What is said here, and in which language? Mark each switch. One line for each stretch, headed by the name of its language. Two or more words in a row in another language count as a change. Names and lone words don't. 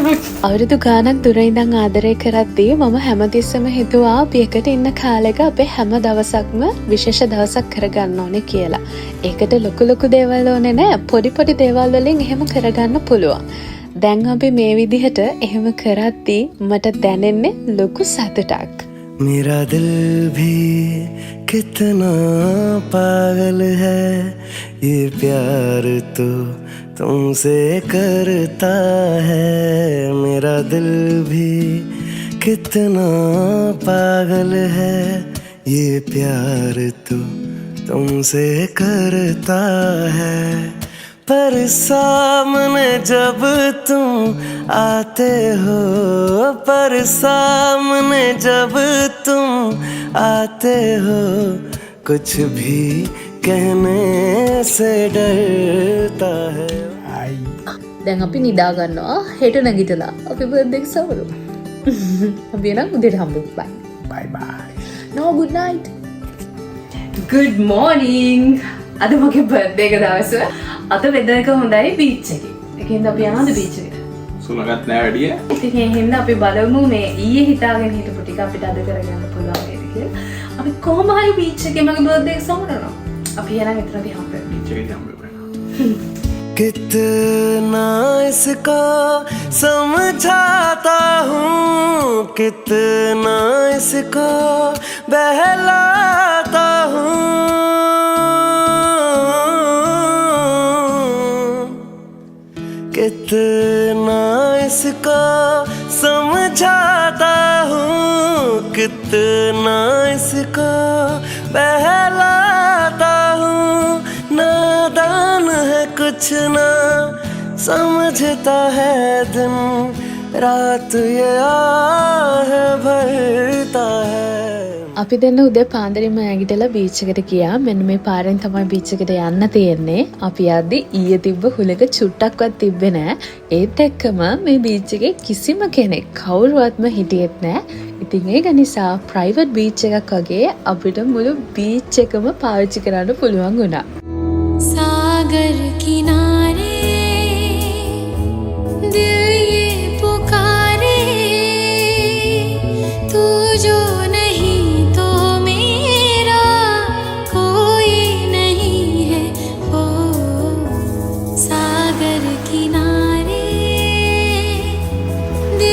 Sinhala: අවුරුදු ගානක් දුර ඉඳන් ආදරය කරද්දී මම හැමතිස්සම හිතුවා අපි එකට ඉන්න කාලෙක අපේ හැම දවසක්ම විශේෂ දවසක් කරගන්න ඕනේ කියලා. ඒකට ලොකු දේවල් ඕනේ නෑ. පොඩි දේවල් වලින් එහෙම කරගන්න පුළුවන්. දැන් අපි මේ විදිහට එහෙම කරද්දී මට දැනෙන්නේ ලොකු සතුටක්.
Hindi: मेरा दिल भी कितना पागल है ये प्यार तो तुमसे करता है मेरा दिल भी कितना पागल है ये प्यार तो तुमसे करता है पर सामने जब तुम आते हो पर सामने जब तुम आते हो कुछ भी कहने से डरता है
Sinhala: දැන් අපි නිදා ගන්නවා. හෙට නැගිටලා අපි බර්ත්ඩේ එක සමරු. අපි එනම් උදේට හම්බෙමු. බයි. බයි බයි.
English: No good night. good morning.
Sinhala: අද මගේ බර්ත්ඩේ එක දවස. අද වෙදර් එක හොඳයි බීච් එකේ. ඒකෙන්ද අපි යනවාද බීච් එකට? සුලගත් නෑ වැඩිය. ඉතින් ඒ හින්දා අපි බලමු මේ ඊයේ හිතාගෙන හිටපු ටික අපිට අද කරගන්න පුළුවන් වේද කියලා. අපි කොහොම හරි බීච් එකේ මගේ බර්ත්ඩේ එක සමරනවා. අපි යනවා එතන අපි හම්බෙමු. බීච් එකේ හම්බෙමු.
Hindi: कितना इसको समझाता हूँ कितना इसको बहलाता हूँ कितना इसको समझाता हूँ कितना इसको बहलाता हूँ नादान है कुछ ना समझता है दिन रात ये आह भरता है
Sinhala: අපි දෙන්න උදේ පාන්දරින්ම නැගිටලා බීච් එකට ගියා. මෙන්න මේ පාරෙන් තමයි බීච් එකට යන්න තියෙන්නේ. අපි යද්දි ඊයේ තිබ්බ හුලක චුට්ටක්වත් තිබ්බේ නෑ. ඒත් එක්කම මේ බීච් එකේ කිසිම කෙනෙක් කවුරුවත්ම හිටියෙත් නෑ. ඉතින් ඒක නිසා
English: private beach
Sinhala: එකක් වගේ අපිට මුළු බීච් එකම පාවිච්චි කරන්න පුළුවන් වුණා.
Hindi: सागर किनारे दिल ये पुकारे तू जो नहीं तो मेरा कोई नहीं है ओ सागर किनारे